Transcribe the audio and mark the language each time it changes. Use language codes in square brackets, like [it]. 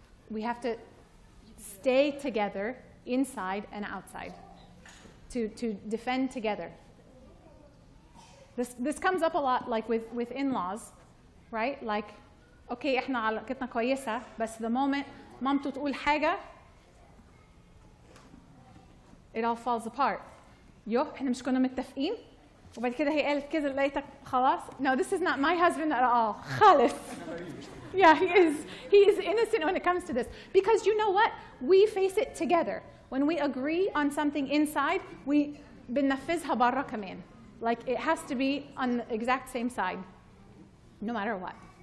[en] We have to stay together inside and outside to defend together. This comes up a lot like with in-laws, right? Like, okay, [ar] احنا علاقتنا كويسة، بس [en] the moment [ar] مامته تقول حاجة [en] it all falls apart. [ar] احنا مش كنا متفقين وبعد كده هي قالت كده لقيتك خلاص. [en] No, this is not my husband at all. [ar] خالص. [en] Yeah, he is innocent when it comes to this. Because you know what? We face it together. When we agree on something inside, we [ar] بننفذها برا كمان. [en] Like it has to be on the exact same side, no matter what.